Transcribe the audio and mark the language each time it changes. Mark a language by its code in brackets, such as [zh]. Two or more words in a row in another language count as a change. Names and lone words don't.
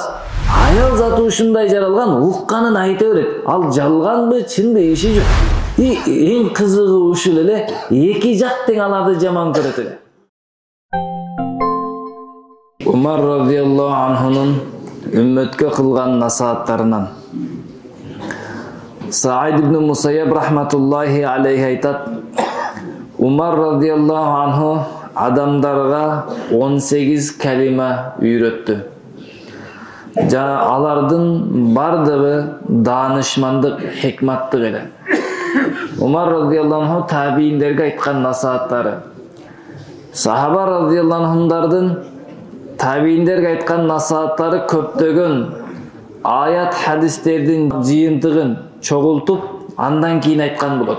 [ky] Аял заты ушундай жаралган, укканын айта берет. Ал жалганбы, чынбы иши жок. Эң кызыгы ушул эле эки жак тең аларды жаман көрөт эле. Умар радияллаху анхунун үммөткө кылган насааттарынан. Саид ибн Мусайяб [ar] رحمة الله عليه [ky] айтат: Умар [ar] رضي الله عنه [ky] адамдарга 18 калима үйрөттү. Жана алардын бардыгы даанышмандык, хикматтык эле. Умар [ar] رضي الله عنه [ky] табийиндерге айткан насааттары. Сахаба радияллаху анхундардын табийиндерге айткан насааттары көптөгөн аят хадистердин жыйынтыгын чогултуп, андан кийин айткан болот.